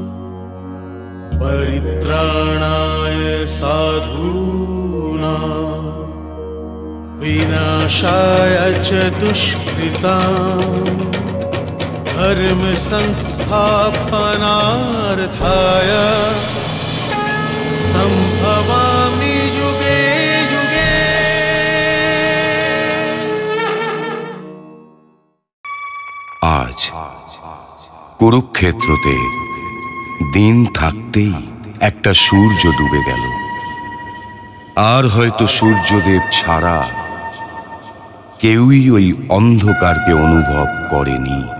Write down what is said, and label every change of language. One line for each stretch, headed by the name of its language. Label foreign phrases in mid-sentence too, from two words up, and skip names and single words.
Sanskrit: परित्राणाय साधूनां विनाशाय च दुष्कृताम् धर्म संस्थापनार्थाय संभवामि युगे युगे।
Bangla: आज কুরুক্ষেত্রতে দিন থাকতেই একটা সূর্য ডুবে গেল। আর হয়তো সূর্যদেব ছাড়া কেউই ওই অন্ধকারকে অনুভব করেনি।